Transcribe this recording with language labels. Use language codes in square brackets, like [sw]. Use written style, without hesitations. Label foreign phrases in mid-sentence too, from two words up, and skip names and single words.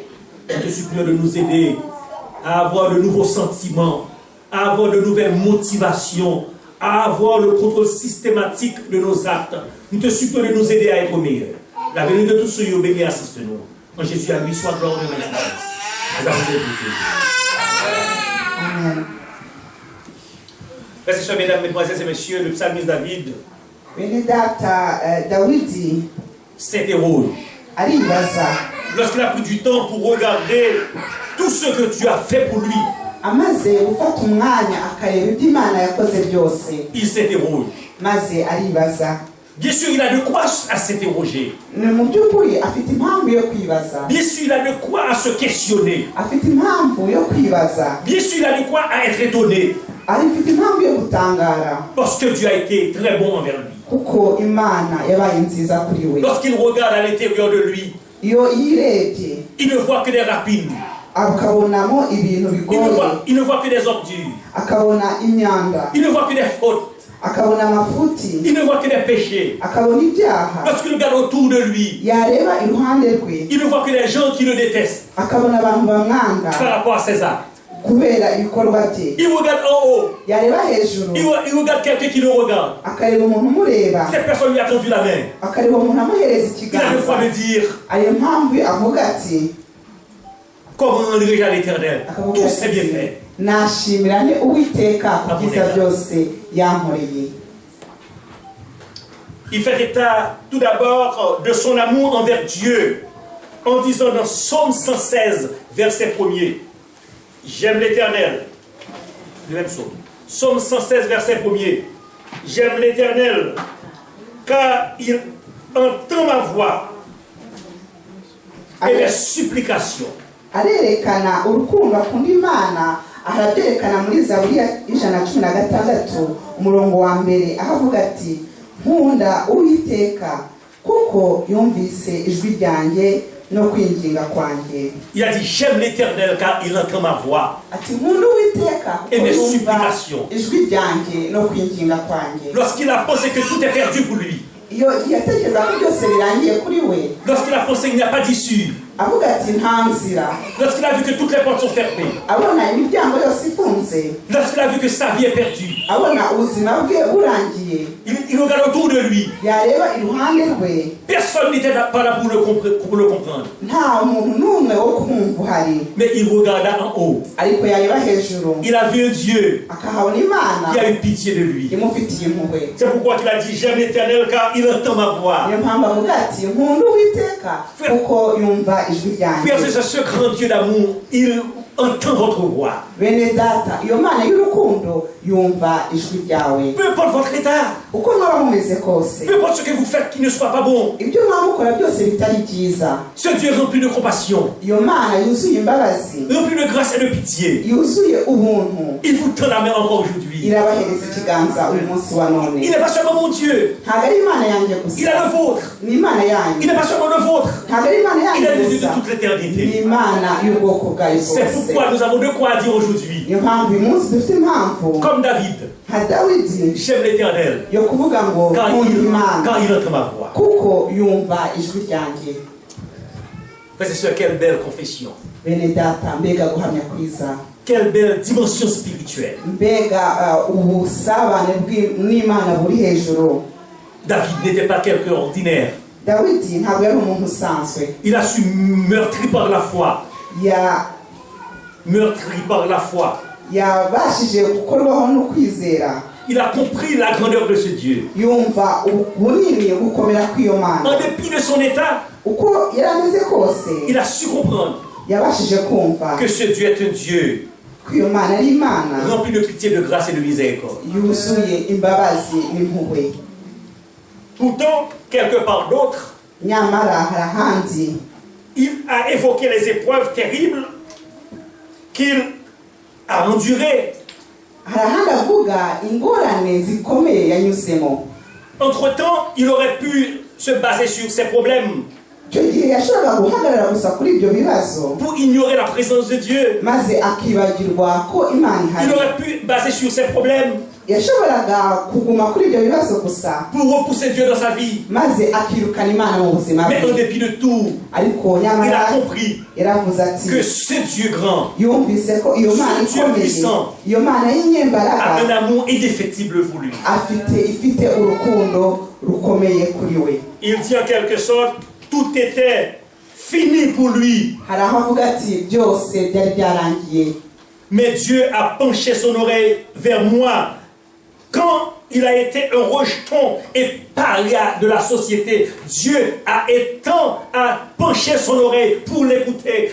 [fr] Je te supplie de nous aider à avoir de nouveaux sentiments, à avoir de nouvelles motivations, à avoir le contrôle systématique de nos actes. Nous te supplions de nous aider à être meilleurs. La venue de tous ceux qui bénis, assiste-nous. En Jésus à lui, soit gloire et magnificence. Nous avons écouté. Amen. Frères et sœurs, mesdames, mesdemoiselles et messieurs, le psalmiste David [rw] bene data dawidi [fr] s'interroge. [rw] aribaza [fr] Lorsqu'il a pris du temps pour regarder tout ce que tu as fait pour lui, [rw] amaze gufata umwanya akareba ibyo Imana yakoze byose [fr] il s'interroge. [rw] maze aribaza. [fr] Bien sûr, il a de quoi à s'interroger. [rw] Ni mu by'ukuri afite impamvu yo kwibaza. [fr] Bien sûr, il a de quoi à se questionner. [rw] Afite impamvu yo kwibaza. [fr] Bien sûr, il a de quoi à être étonné. [rw] Afite impamvu yo gutangara. [fr] Parce que Dieu a été très bon envers lui. [rw] Kuko Imana yabaye nziza kuri we. [fr] Lorsqu'il regarde à l'intérieur de lui, [rw] Iyo yirebye [fr] il ne voit que des rapines. [rw] akabonamo ibintu bigoye. [fr] Il ne voit que des ordures. [rw] Akabona imyanda. [fr] Il ne voit que des fautes. [rw] Akabona amafuti. [fr] Il ne voit que des péchés. [rw] Akabona ibyaha. [fr] Lorsqu'il regarde autour de lui, [rw] Yareba iruhande rwe. [fr] il ne voit que des gens qui le détestent [rw] Akabona abantu bamwanga [fr] par rapport à ses actes. [rw] kubera ibikorwa bye. [fr] Il regarde en haut. [rw] Yareba hejuru [fr] Il regarde quelqu'un qui le regarde. [rw] akareba umuntu umureba. [fr] Cette personne lui a tendu la main. [rw] Akareba umuntu amuhereza [fr] Il a le droit [rw] ikiganza. [fr] de dire, [rw] Ayo mpamvu avuga ati [fr] comment rendrai-je à l'Éternel [rw] akavuga [fr] tous ses [rw] ati [fr] bienfaits. [rw] nashimira ni Uwiteka ku byiza Aboneka. byose yankoreye. [fr] Il fait état tout d'abord de son amour envers Dieu en disant dans Psaume 116, verset 1er, j'aime l'Éternel. Le même psaume. Psaume 116, verset 1er. J'aime l'Éternel car il entend ma voix et mes supplications. [rw] Arerekana urukundo akunda Imana arabyerekana muri Zaburi ya 116 umurongo wa mbere aho avuga ati nkunda Uwiteka kuko yumvise ijwi ryanjye no kwinginga kwanjye. [fr] Il a dit j'aime l'Éternel car il entend ma voix. [rw] Ati nkunda Uwiteka [fr] Et [rw] kuko [fr] mes [rw] yumva [fr] supplications. [rw] ijwi ryanjye no kwinginga kwanjye. [fr] Lorsqu'il a pensé que tout est perdu pour lui, [rw] Iyo yatekereza ko byose birangiye kuri we [fr] lorsqu'il a pensé qu'il n'y a pas d'issue, [rw] avuga ati nta nzira, [fr] lorsqu'il a vu que toutes les portes sont fermées, [rw] abona imiryango yose ifunze, [fr] lorsqu'il a vu que sa vie est perdue, [rw] abona ubuzima bwe burangiye, [fr] il regarde autour de lui. [rw] yareba iruhande rwe [fr] Personne n'était pas là pour le comprendre. [rw] nta muntu n'umwe wo kumva uhari, [fr] Mais il regarda en haut. [rw] ariko yareba hejuru [fr] Il a vu un Dieu [rw] akahabona Imana [fr] qui a eu pitié de lui. [rw] imufitiye impuhwe. [fr] C'est pourquoi il a dit j'aime l'Éternel car il entend ma voix. [rw] Niyo mpamvu avuga ati nkunda Uwiteka kuko yumva ijwi ryanjye. [fr] Frères et sœurs, ce grand Dieu d'amour, il entend votre voix. [rw] Bene data, iyo Mana y'urukundo yumva ijwi ryawe. [fr] Peu importe votre état, [rw] Uko mwaba mumeze kose, [fr] peu importe ce que vous faites qui ne soit pas bon, [rw] ibyo mwaba mukora byose bitari byiza, [fr] ce Dieu est rempli de compassion, [rw] iyo Mana yuzuye imbabazi, [fr] rempli de grâce et de pitié. [rw] yuzuye ubuntu, [fr] Il vous tend la main encore aujourd'hui. [rw] irabahereza ikiganza uyu munsi wa none. [fr] Il n'est pas seulement mon Dieu, [rw] Ntabwo ari Imana yanjye [fr] il [rw] gusa, [fr] a le vôtre. [rw] ni Imana [fr] Il [rw] yanjye. [fr] n'est pas seulement le vôtre, [rw] Ntabwo ari Imana [fr] il est [rw] yanjye [fr] le Dieu de [rw] gusa, [fr] toute [rw] ni [fr] l'éternité. [rw] Imana y'ubwoko bwayo [fr] C'est [rw] bwose. [fr] pourquoi nous avons de quoi dire aujourd'hui. [rw] Niyo mpamvu uyu munsi dufite impamvu [fr] Comme David, [rw] nka Dawidi [fr] j'aime l'Éternel [rw] yo kuvuga ngo [fr] quand [rw] nkunda Imana [fr] il entend ma voix. [rw] kuko yumva ijwi ryanjye. [fr] Frères et sœurs, quelle belle confession. [rw] Bene data, mbega guhamya kwiza, [fr] Quelle belle dimension spirituelle. [rw] mbega ubusabane n'Imana buri hejuru. [fr] David n'était pas quelqu'un ordinaire. [rw] Dawidi ntabwo yari umuntu usanzwe, [fr] Il a su meurtri par la foi. Meurtri par la foi. [rw] yabashije gukorwaho no kwizera. [fr] Il a compris la grandeur de ce Dieu. [rw] Yumva ubunini gukomera kw'iyo Mana. [fr] En dépit de son état, [rw] Uko yari ameze kose, [fr] il a su comprendre [rw] yabashije kumva [fr] que ce Dieu est un Dieu [rw] ko iyo Mana ari Imana [fr] rempli de pitié, de grâce et de miséricorde. [rw] yuzuye imbabazi n'impuhwe. [fr] Pourtant, quelque part d'autre, [rw] Nyamara hari ahandi [fr] il a évoqué les épreuves terribles qu'il a endurées. [rw] hari ahandi avuga ingorane zikomeye yanyuzemo. [fr] Entre-temps, il aurait pu se baser sur ses problèmes [rw] Icyo gihe yashoboraga guhagarara gusa kuri ibyo bibazo [fr] pour ignorer la présence de Dieu. [rw] maze akibagirwa ko Imana [fr] Il [rw] ihari. [fr] aurait pu baser sur ses problèmes [rw] Yashoboraga kuguma kuri ibyo bibazo gusa [fr] pour repousser Dieu dans sa vie. [rw] maze akirukana Imana mu buzima [fr] Mais en [rw] bwe, [fr] dépit de tout, [rw] ariko [fr] il a [rw] nyamara [fr] compris [rw] yaravuze ati [fr] que ce Dieu grand [rw] yumvise ko iyo Mana [fr] Ce Dieu [rw] ikomeye, [fr] puissant [rw] iyo Mana [fr] a un [rw] y'inyembaraga [fr] amour indéfectible pour lui. [rw] ifite urukundo rukomeye kuri we. [fr] Il dit en quelque sorte, tout était fini pour lui. [rw] hari aho avuga ati byose byari byarangiye. [fr] Mais Dieu a penché son oreille vers moi. Quand il a été un rejeton et paria de la société, Dieu a penché son oreille pour l'écouter.